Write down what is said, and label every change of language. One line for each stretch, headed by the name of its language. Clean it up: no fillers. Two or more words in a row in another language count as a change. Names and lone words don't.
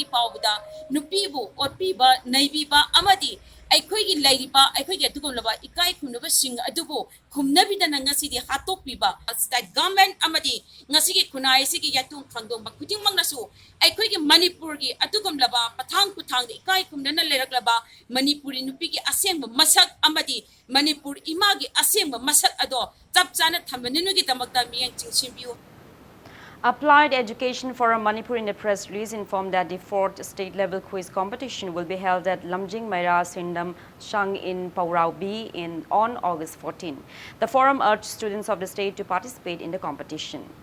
Manipuri: ꯐꯥꯎꯕꯗ ꯅꯨꯄꯤꯕꯨ ꯑꯣꯠꯄꯤꯕ ꯅꯩꯕꯤꯕ ꯑꯃꯗꯤ ꯑꯩꯈꯣꯏꯒꯤ ꯂꯩꯔꯤꯕ ꯑꯩꯈꯣꯏꯒꯤ ꯑꯗꯨꯒꯨꯝꯂꯕ ꯏꯀꯥꯏ ꯈꯨꯝꯅꯕꯁꯤꯡ ꯑꯗꯨꯕꯨ ꯈꯨꯝꯅꯕꯤꯗꯅ ꯉꯁꯤꯗꯤ ꯍꯥꯠꯇꯣꯛꯄꯤꯕ
English: state government
Manipuri: ꯑꯃꯗꯤ ꯉꯁꯤꯒꯤ ꯈꯨꯟꯅꯥꯏ ꯑꯁꯤꯒꯤ ꯌꯥꯇꯨꯡ ꯈꯪꯗꯣꯡꯕ ꯈꯨꯗꯤꯡꯃꯛꯅꯁꯨ ꯑꯩꯈꯣꯏꯒꯤ ꯃꯅꯤꯄꯨꯔꯒꯤ ꯑꯗꯨꯒꯨꯝꯂꯕ ꯄꯊꯥꯡ ꯄꯨꯊꯥꯡꯗ ꯏꯀꯥꯏ ꯈꯨꯝꯅꯅ ꯂꯩꯔꯛꯂꯕ ꯃꯅꯤꯄꯨꯔꯤ ꯅꯨꯄꯤꯒꯤ ꯑꯁꯦꯡꯕ ꯃꯁꯛ ꯑꯃꯗꯤ ꯃꯅꯤꯄꯨꯔ ꯏꯃꯥꯒꯤ ꯑꯁꯦꯡꯕ ꯃꯁꯛ ꯑꯗꯣ ꯆꯞ ꯆꯥꯅ ꯊꯝꯕꯅꯤꯅꯨꯒꯤꯗꯃꯛꯇ ꯃꯤꯠꯌꯦꯡ ꯆꯤꯡꯁꯤꯟꯕꯤꯌꯨ.
English: Applied Education Forum Manipur in a press release informed that the 4th state-level quiz competition will be held at Lamjing Maira Sindam Shang in Paurao B on August 14. The forum urged students of the state to participate in the competition.